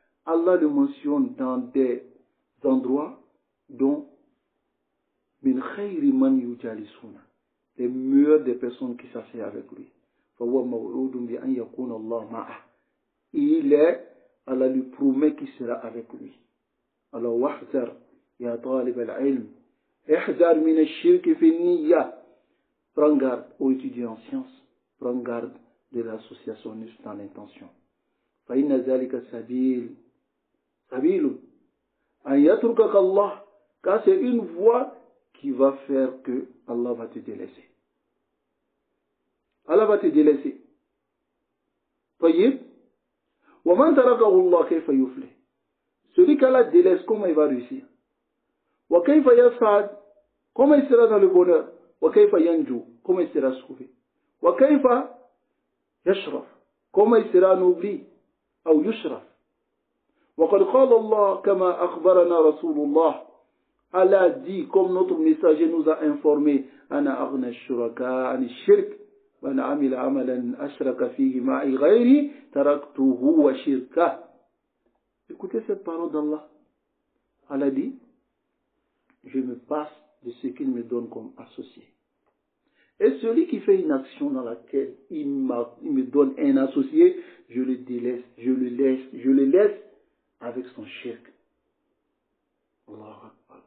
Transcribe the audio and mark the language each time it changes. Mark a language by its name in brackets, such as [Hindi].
[French] Allah le mentionne dans des endroits dont [Arabic] min khayri man yujalisuna, [French] les meilleures des personnes qui s'asseyent avec lui. [Arabic] فهو موعود بأن يكون الله معه. [French] Il est, Allah lui promet qu'il sera avec lui. [Arabic] Alors واحذر يا طالب العلم احذر من الشرك في النية. [French] Prends garde aux étudiants en sciences, prends garde de l'associationnisme dans l'intention. [Arabic] فإن ذلك سبيل أن يتركك الله, [French] car c'est une voie qui va faire que Allah va te délaisser. Allah va te délaisser. [Arabic] طيب ومن تركه الله كيف يفلح. [French] Celui qu'Allah délaisse, comment il va réussir? [Arabic] وكيف يسعد, [French] comment il sera dans le bonheur? [Arabic] وكيف ينجو, [French] comment il sera sauvé? [Arabic] وكيف يشرف, [French] comment il sera ennobli [Arabic] أو يشرف. وقد قال الله كما أخبرنا رسول الله. [French] Allah dit, comme notre messager nous a informé, [Arabic] أنا أغنى الشركاء عن الشرك من عمل عملا أشرك فيه معي غيري تركته وشركه. [French] Écoutez cette parole d'Allah. Allah dit, je me passe de ce qu'il me donne comme associé. Et celui qui fait une action dans laquelle il me donne un associé, je le délaisse, je le laisse avec son shirk. Allah Akbar.